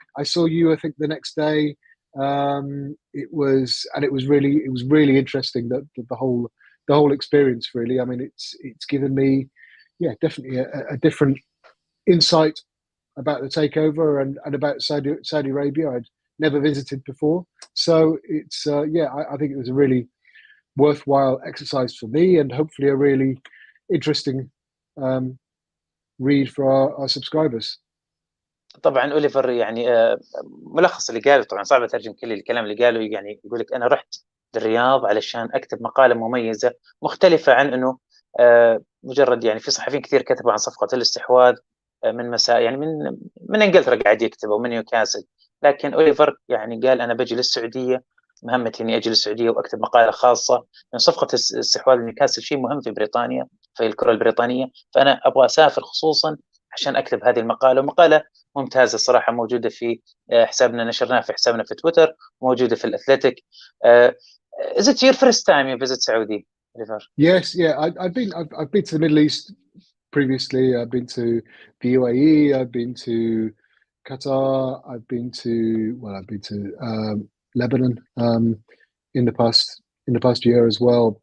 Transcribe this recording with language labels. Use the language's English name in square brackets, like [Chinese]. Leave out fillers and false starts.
[English] I saw you, I think, the next day. It was really interesting, the whole experience, really. I mean, it's given me, definitely a different insight about the takeover and about Saudi Arabia. I'd never visited before, so it's I think it was a really worthwhile exercise for me, and hopefully a really interesting read for our subscribers. [Arabic] طبعا أوليفر يعني ملخص اللي قاله، طبعا صعب أترجم كل الكلام اللي قاله. يعني يقول لك أنا رحت للرياض علشان أكتب مقالة مميزة مختلفة عن أنه مجرد، يعني في صحفيين كثير كتبوا عن صفقة الاستحواذ من مساء، يعني من انجلترا قاعد يكتبوا من نيوكاسل. لكن أوليفر يعني قال أنا بجي للسعودية، مهمتي إني أجي للسعودية وأكتب مقالة خاصة، لأن صفقة استحواذ نيوكاسل شيء مهم في بريطانيا، في الكرة البريطانية. فأنا أبغى أسافر خصوصا عشان أكتب هذه المقالة. ومقالة ممتازة الصراحة، موجودة في حسابنا، نشرناها في حسابنا في تويتر، موجودة في الاثلتيك. [English] Is it your first time you visit Saudi, Oliver? Yes, yeah. I've been to the Middle East previously. I've been to the UAE. I've been to Qatar. I've been to Lebanon in the past year as well.